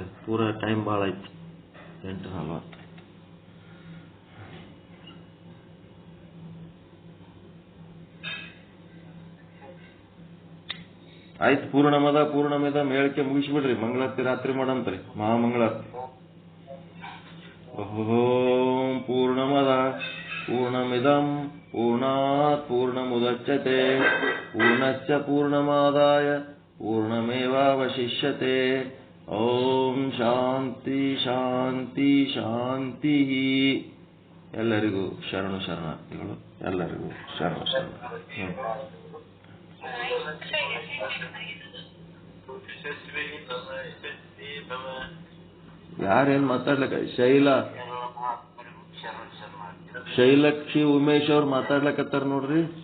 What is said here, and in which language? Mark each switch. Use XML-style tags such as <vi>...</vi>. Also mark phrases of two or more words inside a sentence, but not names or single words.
<kn>ಪೂರಾ ಟೈಮ್ ಭಾಳ ಆಯ್ತು, 8:40 ಆಯ್ತು. ಪೂರ್ಣಮದ ಮೇಳಕ್ಕೆ ಮುಗಿಸ್ಬಿಡ್ರಿ. ಮಂಗಳಾರತಿ ರಾತ್ರಿ ಮಾಡಂತ್ರಿ, ಮಹಾಮಂಗಳಾರತಿ.</kn> <sa>ಓಂ ಪೂರ್ಣಮದ ಪೂರ್ಣಮಿದಂ ಪೂರ್ಣಾತ್ ಪೂರ್ಣಮುದಚ್ಯತೆ ಪೂರ್ಣಸ್ಯ ಪೂರ್ಣಮಾದಾಯ ಪೂರ್ಣಮೇವಾವಶಿಷ್ಯತೆ. ಓಂ ಶಾಂತಿ ಶಾಂತಿ ಶಾಂತಿ.</sa> <kn>ಎಲ್ಲರಿಗೂ ಶರಣಾರ್ಥಿಗಳು. ಎಲ್ಲರಿಗೂ ಶರಣಾರ್ಥಿ. ಯಾರೇನ್ ಮಾತಾಡ್ಲಕ್ಕ? ಶೈಲಕ್ಷಿ ಉಮೇಶ್ ಅವ್ರು ಮಾತಾಡ್ಲಕತ್ತಾರ ನೋಡ್ರಿ.</kn>